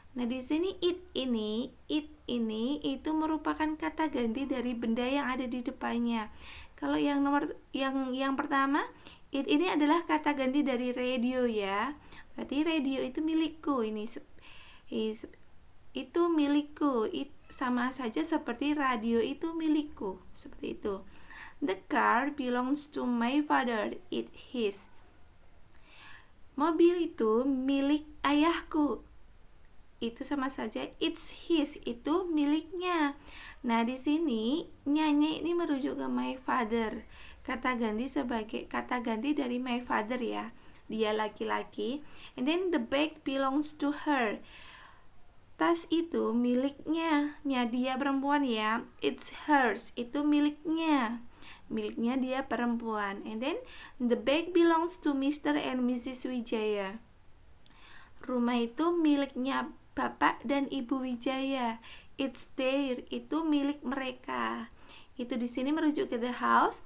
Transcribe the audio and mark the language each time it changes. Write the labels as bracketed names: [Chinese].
[Indonesian] Nah, di sini it ini itu merupakan kata ganti dari benda yang ada di depannya. Kalau yang pertama, it ini adalah kata ganti dari radio ya. Berarti radio itu milikku. Itu milikku. Sama saja seperti radio itu milikku. Seperti itu. [English] The car belongs to my father, it's his. [Indonesian] Mobil itu milik ayahku. Itu sama saja [English] it's his, [Indonesian] itu miliknya. Nah, di sini nyanyi ini merujuk ke [English] my father. [Indonesian] Kata ganti dari [English] my father [Indonesian] ya. Dia laki-laki. [English] And then the bag belongs to her. [Indonesian] Tas itu miliknya. Dia perempuan ya. [English] It's hers, [Indonesian] itu miliknya dia perempuan. [English] And then the bag belongs to Mr. and Mrs. Wijaya. [Indonesian] Rumah itu miliknya Bapak dan Ibu Wijaya. [English] It's their, [Indonesian] itu milik mereka. Itu di sini merujuk ke [English] the house.